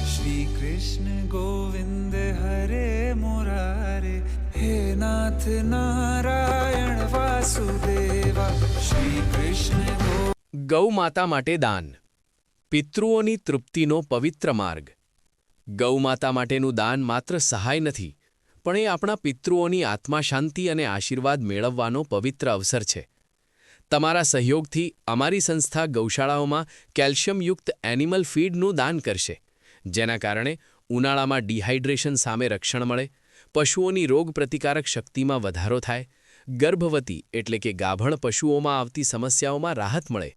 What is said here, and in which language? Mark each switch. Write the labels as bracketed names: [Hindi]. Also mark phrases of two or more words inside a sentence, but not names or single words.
[Sanskrit] श्री कृष्ण गोविंद हरे मुरारे हे नाथ नारायण वासुदेवा श्री कृष्ण [Gujarati] ગૌ માતા માટે દાન, પિતૃઓની તૃપ્તિનો પવિત્ર માર્ગ। ગૌ માતા માટેનું દાન માત્ર સહાય નથી, પણ એ આપણા પિતૃઓની આત્મા શાંતિ અને આશીર્વાદ મેળવવાનો પવિત્ર અવસર છે। તમારા સહયોગથી અમારી સંસ્થા ગૌશાળાઓમાં કેલ્શિયમયુક્ત એનિમલ ફીડનું દાન કરશે, જેના કારણે ઉનાળામાં ડિહાઇડ્રેશન સામે રક્ષણ મળે, પશુઓની રોગપ્રતિકારક શક્તિમાં વધારો થાય, ગર્ભવતી એટલે કે ગાભણ પશુઓમાં આવતી સમસ્યાઓમાં રાહત મળે।